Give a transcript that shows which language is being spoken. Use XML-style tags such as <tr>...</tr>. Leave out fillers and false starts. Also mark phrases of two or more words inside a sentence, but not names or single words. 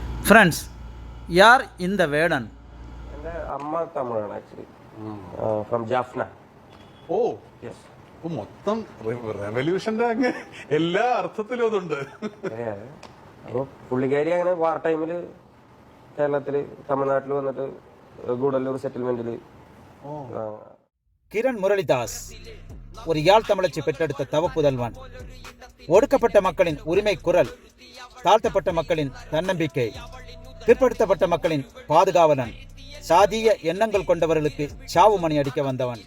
<ta>ஃப்ரெண்ட்ஸ், யார் இந்த வேடன்?</ta> <ml>എൻ്റെ അമ്മ തമിഴാണ്</ml> <en>actually from Jaffna.</en> <ml>ഓ യെസ്. മൊത്തം റെവല്യൂഷന്റെ അങ്ങ് എല്ലാ അർത്ഥത്തിലും അതുണ്ട്. അപ്പോൾ പുള്ളിക്കാരി അങ്ങനെ വാർ ടൈമിൽ കേരളത്തിൽ തമിഴ്നാട്ടിൽ വന്നിട്ട് ഗൂഡല്ലൂർ സെറ്റിൽമെന്റിൽ.</ml> <ta>கிரண் முரளிதாஸ் ஒரு யாழ் தமிழச்சி பெற்றெடுத்த தவப்புதல்வன். ஒடுக்கப்பட்ட மக்களின் உரிமை குரல், தாழ்த்தப்பட்ட மக்களின் தன்னம்பிக்கை, பிற்படுத்தப்பட்ட மக்களின் பாதுகாவலன், சாதிய எண்ணங்கள் கொண்டவர்களுக்கு சாவு மணி அடிக்க வந்தவன்.</ta>